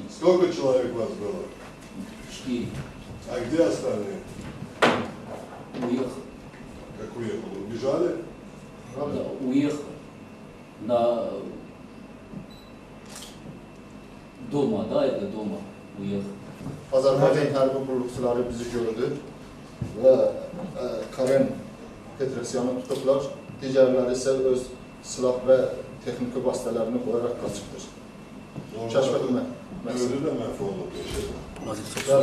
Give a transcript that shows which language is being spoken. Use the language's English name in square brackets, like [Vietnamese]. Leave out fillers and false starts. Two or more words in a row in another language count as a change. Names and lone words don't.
[Russian] Сколько человек вас было? 4 А где остальные? уехал. Как уехал? Убежали? Да, уехал на дома, да, это дома uехал. [Azerbaijani] Azərbaycan hərbi qulluqçuları bizi gördü və Karen Petrosyanı tutublar. Digərləri isə öz silah və texniki vasitələrini qoyaraq qaçıbdır. Kəşf edilmə. Öldü de mahvoldu.